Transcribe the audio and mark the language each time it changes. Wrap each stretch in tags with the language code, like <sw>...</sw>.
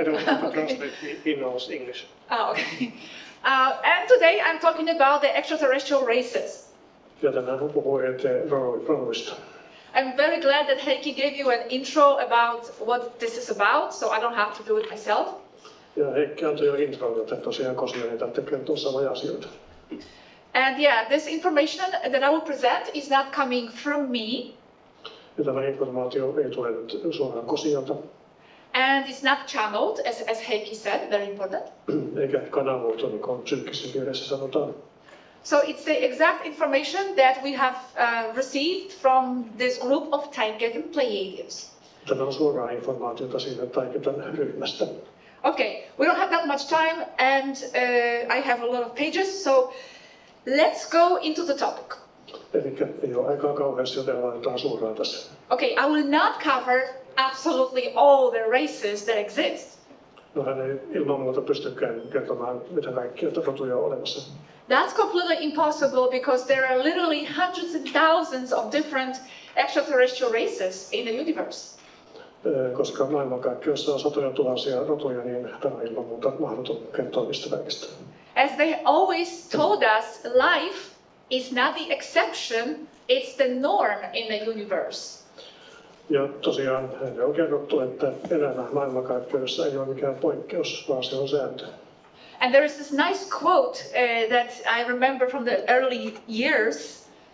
<en>I don't have to translate, he knows English. Oh, okay. And today I'm talking about the extraterrestrial races.</en> <fi>Ja tänään hän puhuu ET-roduista.</fi> <en>I'm very glad that Heikki gave you an intro about what this is about, so I don't have to do it myself.</en> <fi>Ja Heikki antoi jo intron, että tosiaan Kosja ei tarvitse kertoa samoja asioita.</fi> <en>And yeah, this information that I will present is not coming from me.</en> <fi>Ja tämä informaatio ei tule nyt suoraan Kosjalta.</fi> <en>And it's not channeled, as Heikki said, very important.</en> <fi>Eikä kanavoitu, niin kuin psyykkisessä kielessä sanotaan.</fi> <en>So it's the exact information that we have received from this group of Taiketan Pleiadians.</en> <fi>Tämä on suoraa informaatiota siitä Taiketan ryhmästä.</fi> <en>Okay, we don't have that much time and I have a lot of pages, so let's go into the topic.</en> <fi>Eli ei ole aikaa kauheasti, joten laitetaan suoraan tässä.</fi> <en>Okay, I will not cover absolutely all the races that exist.</en> <fi>No hän ei ilman muuta pystykään kertomaan, mitä kaikkia rotuja on olemassa.</fi> <en>That's completely impossible because there are literally hundreds and thousands of different extraterrestrial races in the universe.</en> <fi>Koska maailmankaikkeudessa on satoja tuhansia rotuja, niin tämä on ilman muuta mahdoton kertoa mistä kaikista.</fi> <en>As they always told us, life is not the exception, it's the norm in the universe.</en> <fi>Ja tosiaan hän on kerrottu, että elämä maailmankaikkeudessa ei ole mikään poikkeus, vaan se on sääntö.</fi> <en>And there is this nice quote that I remember from the early years.</en>